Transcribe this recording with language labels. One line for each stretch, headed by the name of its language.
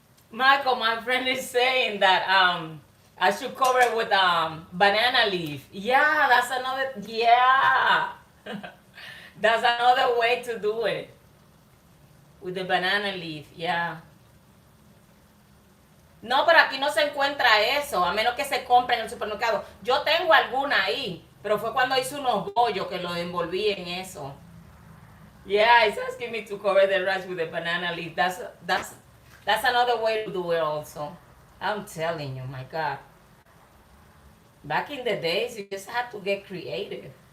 English: Michael, my friend is saying that I should cover it with banana leaf. Yeah, that's another, yeah. That's another way to do it. With the banana leaf, yeah.
Spanish: No, pero aquí no se encuentra eso, a menos que se compre en el supermercado. Yo tengo alguna ahí, pero fue cuando hice unos bollos que lo envolví en eso.
English: Yeah, it's asking me to cover the rice with a banana leaf. That's another way to do it also. I'm telling you, my God. Back in the days, you just had to get creative.